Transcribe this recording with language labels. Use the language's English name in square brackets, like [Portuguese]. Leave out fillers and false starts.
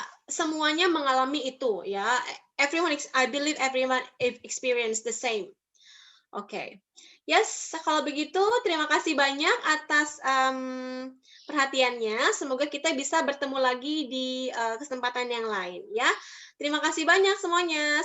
[Indonesian] Semuanya mengalami itu ya. [English] I believe everyone experience the same. Okay. [Indonesian] Yes, kalau begitu terima kasih banyak atas perhatiannya. Semoga kita bisa bertemu lagi di kesempatan yang lain ya. Terima kasih banyak semuanya.